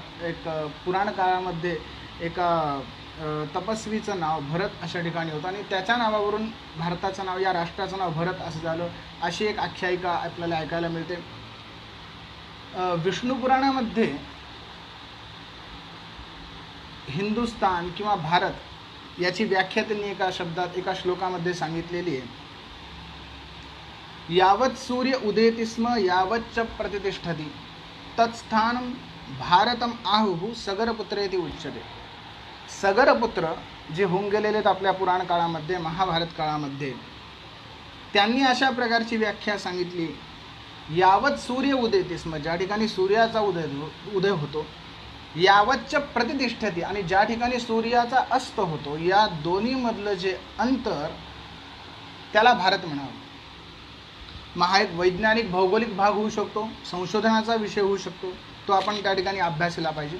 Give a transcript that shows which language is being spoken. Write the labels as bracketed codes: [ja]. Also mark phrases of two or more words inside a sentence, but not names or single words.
[mr] एक पुराण काळामध्ये एका तपस्वीचं नाव भरत अशा ठिकाणी होतं आणि त्याच्या नावावरून भारताचं नाव, या राष्ट्राचं नाव भरत असं झालं, अशी एक आख्यायिका आपल्याला ऐकायला मिळते. विष्णू पुराणामध्ये हिंदुस्तान किंवा भारत याची व्याख्या त्यांनी एका शब्दात, एका श्लोकामध्ये सांगितलेली आहे. [sa] यावत सूर्य उदेति स्म यावच्च प्रतिष्ठति तत्स्थानं भारतम आहुः सगरपुत्रेति उच्यते. [mr] सगरपुत्र जे होऊन गेलेले आहेत आपल्या पुराण काळामध्ये, महाभारत काळामध्ये, त्यांनी अशा प्रकारची व्याख्या सांगितली. [sa] यावत सूर्य उदेति स्म, [mr] ज्या ठिकाणी सूर्याचा उदय होतो, [sa] यावच्च प्रतिष्ठती, [mr] आणि ज्या ठिकाणी सूर्याचा अस्त होतो, या दोन्ही मधलं जे अंतर त्याला भारत म्हणावं. मग हा एक वैज्ञानिक भौगोलिक भाग होऊ शकतो, संशोधनाचा विषय होऊ शकतो, तो आपण त्या ठिकाणी अभ्यासला पाहिजे.